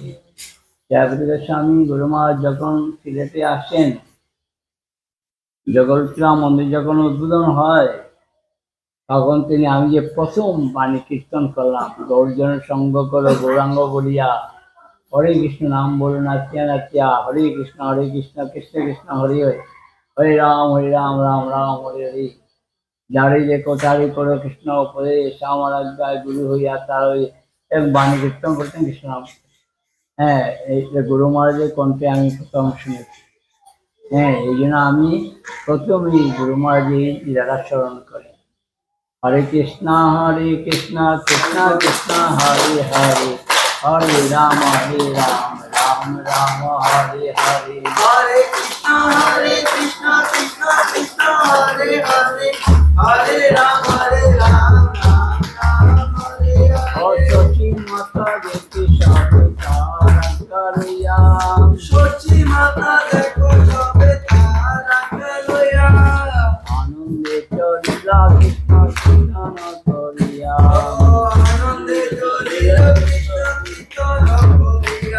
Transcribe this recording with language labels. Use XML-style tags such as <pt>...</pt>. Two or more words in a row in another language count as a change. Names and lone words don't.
<bn>জয়প্রতিকা স্বামী গুরু মহারাজ যখন সিলেটে আসেন, জগৎরা মন্দির যখন উদ্বোধন হয়, তখন তিনি, আমি যে প্রথম বাণী কীর্তন করলাম, গৌরজনের সঙ্গ করো গৌরাঙ্গ বলিয়া,</bn> <sa>হরে কৃষ্ণ নাম বলো নাচিয়া নাচিয়া, হরে কৃষ্ণ কৃষ্ণ কৃষ্ণ হরে হরে, হরে রাম রাম রাম হরে হরে,</sa> <bn>যারে যে কোথারি করো কৃষ্ণ পরে শ্যামর আজ্ঞায় গুরু হইয়া তার ওই এক বাণী কীর্তন করতেন কৃষ্ণ নাম। হ্যাঁ, এই গুরু মহারাজের কণ্ঠে আমি প্রথম শুনেছি। হ্যাঁ, এই জন্য আমি প্রথমেই গুরু মহারাজের লীলাটা স্মরণ করি।</bn> <sa>হরে কৃষ্ণ কৃষ্ণ কৃষ্ণ হরে হরে, হরে রাম রাম রাম হরে হরে हरे कृष्ण, कृष्ण कृष्ण, हरे हरे, हरे राम, राम हरे ও Hare.</sa> <bn>শচী মাতা দেখি সবে তারা করিয়া সচি মাতা দেখো সবে তারা লইয়া, আনন্দে চলিলা কৃষ্ণ কীর্তন করিয়া আনন্দে চলিল কৃষ্ণ কীর্তন করিয়া।</bn>